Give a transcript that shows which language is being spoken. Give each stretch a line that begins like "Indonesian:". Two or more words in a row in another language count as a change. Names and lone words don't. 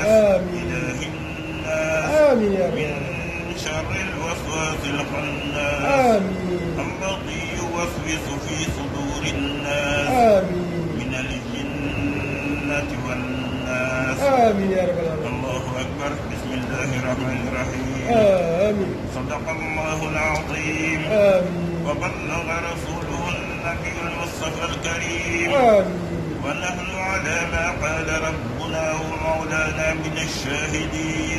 Arabic: amiin. إله الناس. آمين يا min rabbal شر الوسواس الخناس. amiin. الذي يوسوس في صدور الناس. amiin. من الجنة والناس. آمين يا رب العالمين. الله أكبر. بسم الله الرحمن الرحيم. آمين. صدق الله العظيم. آمين. وبلغ رسوله النبي المصطفى الكريم. آمين. ونحن على ما قال ربنا ومولانا من الشاهدين.